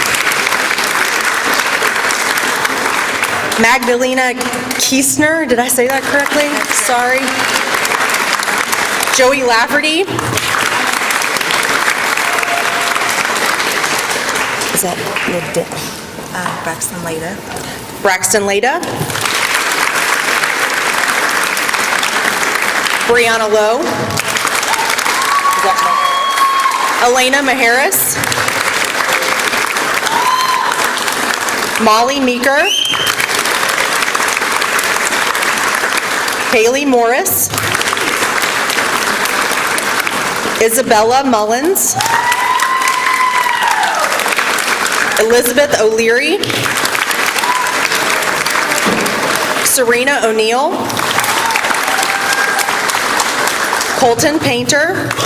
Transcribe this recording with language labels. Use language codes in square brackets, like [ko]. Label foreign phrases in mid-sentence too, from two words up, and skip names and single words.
[en] Magdalena Kiesner, did I say that correctly? Sorry. Joey Lafferty. Is that Braxton Leda. Braxton Leda. Brianna Lowe. Elena Maharis. Molly Meeker. Haley Morris. Isabella Mullins. Elizabeth O'Leary. Serena O'Neill. Colton Painter.